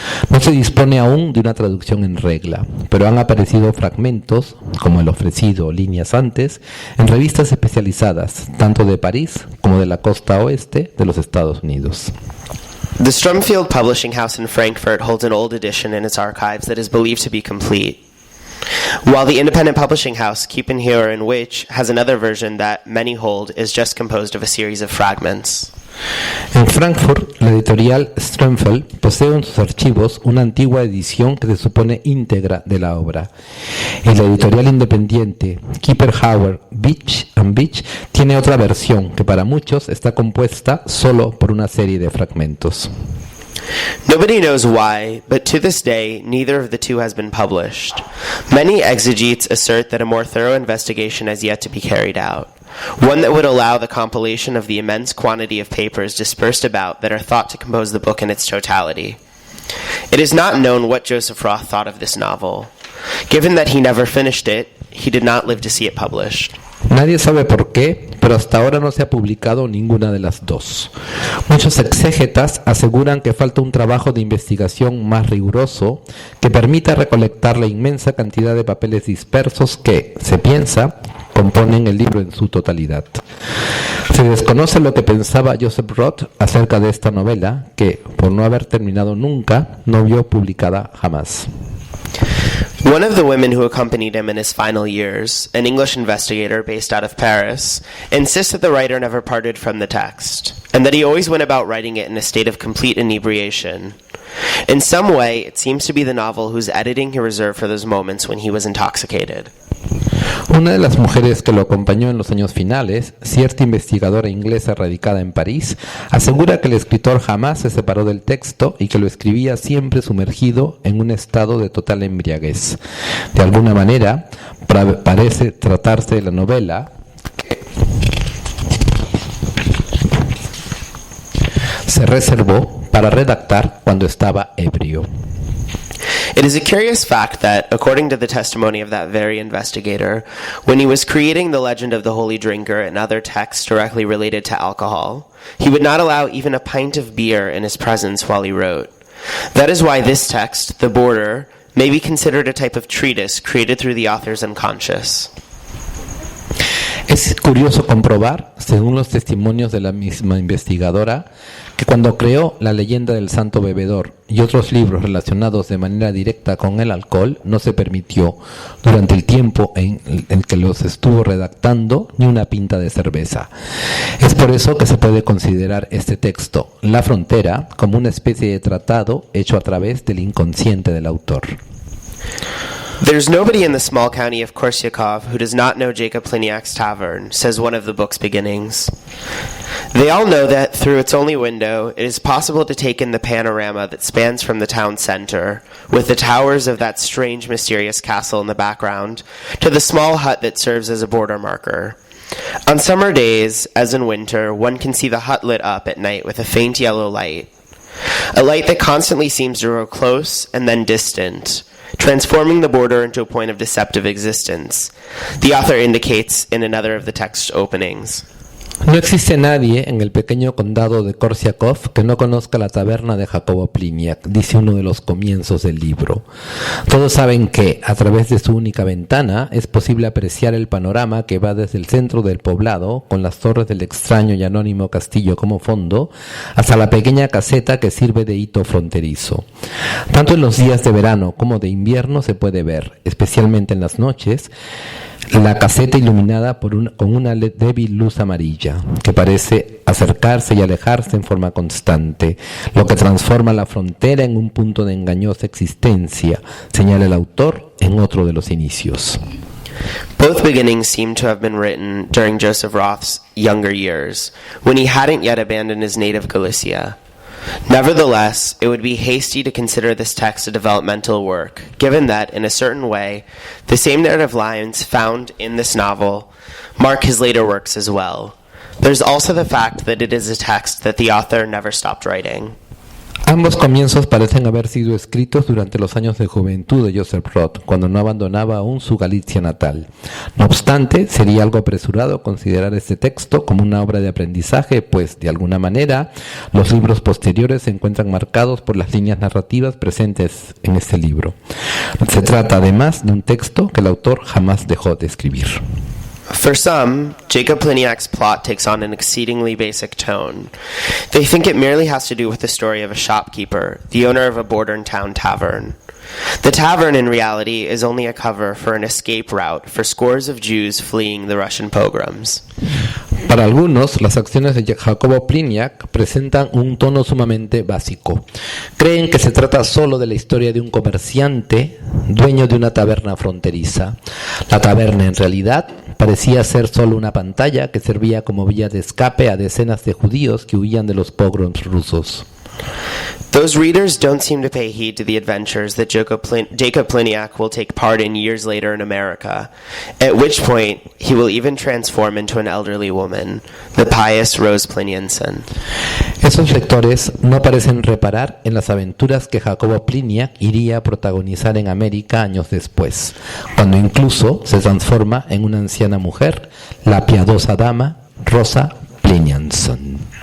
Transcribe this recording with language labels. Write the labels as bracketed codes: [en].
[es] No se dispone aún de una traducción en regla, pero han aparecido fragmentos, como el ofrecido líneas antes, en revistas especializadas, tanto de París como de la costa oeste de los Estados Unidos. [en] The Strumfield Publishing House in Frankfurt holds an old edition in its archives that is believed to be complete, while the independent publishing house Kiepenheuer in Wych has another version that many hold is just composed of a series of fragments. [es] En Frankfurt, la editorial Strumfeld posee en sus archivos una antigua edición que se supone íntegra de la obra. Y la editorial independiente Kiepenheuer Wych tiene otra versión que para muchos está compuesta solo por una serie de fragmentos. [en] Nobody knows why, but to this day, neither of the two has been published. Many exegetes assert that a more thorough investigation has yet to be carried out, one that would allow the compilation of the immense quantity of papers dispersed about that are thought to compose the book in its totality. It is not known what Joseph Roth thought of this novel. Given that he never finished it, he did not live to see it published. [es] Nadie sabe por qué, pero hasta ahora no se ha publicado ninguna de las dos. Muchos exégetas aseguran que falta un trabajo de investigación más riguroso que permita recolectar la inmensa cantidad de papeles dispersos que, se piensa, componen el libro en su totalidad. Se desconoce lo que pensaba Joseph Roth acerca de esta novela, que, por no haber terminado nunca, no vio publicada jamás. [en] One of the women who accompanied him in his final years, an English investigator based out of Paris, insists that the writer never parted from the text, and that he always went about writing it in a state of complete inebriation. In some way, it seems to be the novel whose editing he reserved for those moments when he was intoxicated. [es] Una de las mujeres que lo acompañó en los años finales, cierta investigadora inglesa radicada en París, asegura que el escritor jamás se separó del texto y que lo escribía siempre sumergido en un estado de total embriaguez. De alguna manera, parece tratarse de la novela que se reservó para redactar cuando estaba ebrio. [en] It is a curious fact that, according to the testimony of that very investigator, when he was creating the legend of the holy drinker and other texts directly related to alcohol, he would not allow even a pint of beer in his presence while he wrote. That is why this text, The Border, may be considered a type of treatise created through the author's unconscious. [es] Es curioso comprobar, según los testimonios de la misma investigadora, que cuando creó La leyenda del santo bebedor y otros libros relacionados de manera directa con el alcohol, no se permitió, durante el tiempo en que los estuvo redactando, ni una pinta de cerveza. Es por eso que se puede considerar este texto, La Frontera, como una especie de tratado hecho a través del inconsciente del autor. [en] There's nobody in the small county of Korsyakov who does not know Jacob Pliniak's tavern, says one of the book's beginnings. They all know that through its only window, it is possible to take in the panorama that spans from the town center, with the towers of that strange, mysterious castle in the background, to the small hut that serves as a border marker. On summer days, as in winter, one can see the hut lit up at night with a faint yellow light. A light that constantly seems to grow close and then distant, transforming the border into a point of deceptive existence. The author indicates in another of the text openings. [es] No existe nadie en el pequeño condado de Korsyakov que no conozca la taberna de Jacobo Pliniak, dice uno de los comienzos del libro. Todos saben que, a través de su única ventana, es posible apreciar el panorama que va desde el centro del poblado, con las torres del extraño y anónimo castillo como fondo, hasta la pequeña caseta que sirve de hito fronterizo. Tanto en los días de verano como de invierno se puede ver, especialmente en las noches, la caseta iluminada con una débil luz amarilla, que parece acercarse y alejarse en forma constante, lo que transforma la frontera en un punto de engañosa existencia, señala el autor en otro de los inicios. [en] Both beginnings seem to have been written during Joseph Roth's younger years, when he hadn't yet abandoned his native Galicia. Nevertheless, it would be hasty to consider this text a developmental work, given that, in a certain way, the same narrative lines found in this novel mark his later works as well. There's also the fact that it is a text that the author never stopped writing. [es] Ambos comienzos parecen haber sido escritos durante los años de juventud de Joseph Roth, cuando no abandonaba aún su Galicia natal. No obstante, sería algo apresurado considerar este texto como una obra de aprendizaje, pues, de alguna manera, los libros posteriores se encuentran marcados por las líneas narrativas presentes en este libro. Se trata, además, de un texto que el autor jamás dejó de escribir. [en] For some, Jacob Pliniak's plot takes on an exceedingly basic tone. They think it merely has to do with the story of a shopkeeper, the owner of a border town tavern. The tavern, in reality, is only a cover for an escape route for scores of Jews fleeing the Russian pogroms. [es] Para algunos, las acciones de Jacobo Pliniak presentan un tono sumamente básico. Creen que se trata solo de la historia de un comerciante, dueño de una taberna fronteriza. La taberna, en realidad, parecía ser solo una pantalla que servía como vía de escape a decenas de judíos que huían de los pogroms rusos. [en] Those readers don't seem to pay heed to the adventures that Jacob Pliniak will take part in years later in America, at which point he will even transform into an elderly woman, the pious Rose Pliniensen. [es] Esos lectores no parecen reparar en las aventuras que Jacobo Pliniak iría a protagonizar en América años después, cuando incluso se transforma en una anciana mujer, la piadosa dama Rosa Pliniensen.